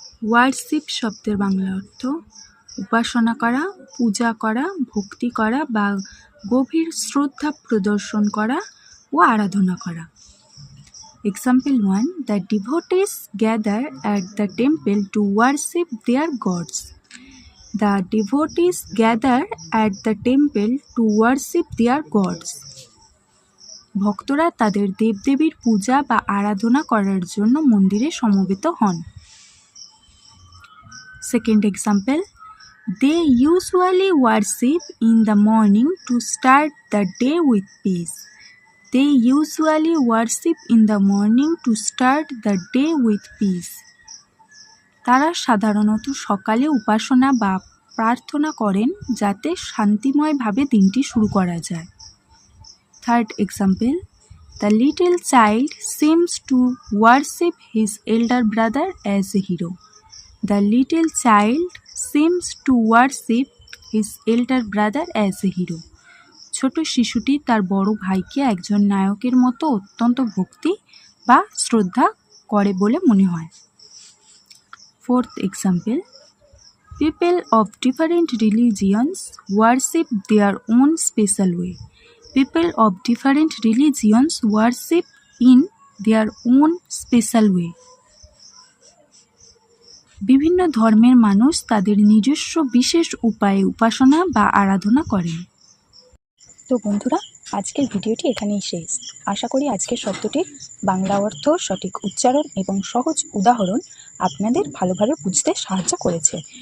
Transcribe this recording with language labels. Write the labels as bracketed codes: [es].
[bn] Worship শব্দের বাংলা অর্থ উপাসনা করা, পূজা করা, ভক্তি করা বা গভীর শ্রদ্ধা প্রদর্শন করা ও আরাধনা করা। [en] Example 1. The devotees gather at the temple to worship their gods. The devotees gather at the temple to worship their gods. [bn] ভক্তরা তাদের দেবদেবীর পূজা বা আরাধনা করার জন্য মন্দিরে সমবেত হন। [en] Second example. They usually worship in the morning to start the day with peace. They usually worship in the morning to start the day with peace. [bn] তারা সাধারণত সকালে উপাসনা বা প্রার্থনা করেন যাতে শান্তিময়ভাবে দিনটি শুরু করা যায়। [en] Third example. The little child seems to worship his elder brother as a hero. The little child seems to worship his elder brother as a hero. [bn] ছোট শিশুটি তার বড় ভাইকে একজন নায়কের মতো অত্যন্ত ভক্তি বা শ্রদ্ধা করে বলে মনে হয়। [en] Fourth example. People of different religions worship their own special way. People of different religions worship in their own special way. [bn] বিভিন্ন ধর্মের মানুষ তাদের নিজস্ব বিশেষ উপায়ে উপাসনা বা আরাধনা করেন। তো বন্ধুরা, আজকের ভিডিওটি এখানেই শেষ। আশা করি আজকের শব্দটির বাংলা অর্থ, সঠিক উচ্চারণ এবং সহজ উদাহরণ আপনাদের ভালোভাবে বুঝতে সাহায্য করেছে।